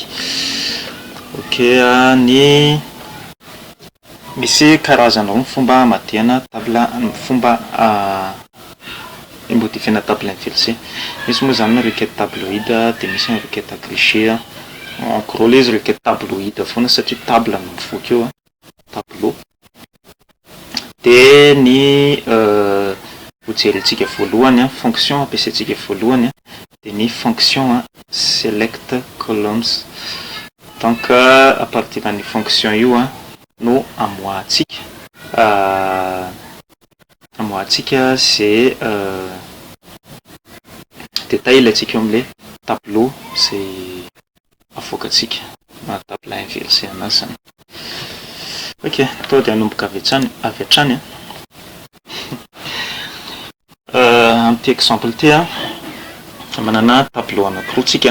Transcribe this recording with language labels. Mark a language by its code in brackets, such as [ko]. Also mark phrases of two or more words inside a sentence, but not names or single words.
[mg] Ok, ny misy karazana roa ny fomba amadihana table fomba imodifena [fr] table inversée. [mg] Misy moa zany [fr] requête tabloïde [mg] de misy ny [fr] requête agrégée. En gros les requête tabloïde [mg] foana satria table no mivoaka eo tableau. De ny hojerentsika voalohany fonction ampiasaintsika voalohany de ny fonction [en] select columns. [fr] Donc à partir de la fonction [mg] io no amoahatsika [fr] c'est détail [mg] ilaitsika am'le tableau c'est avoakatsika na [fr] table inversée [mg] anazy zany. Ok, to de anomboka avy hatrany am'ty exemple ty manana tableau anankiroa tsika.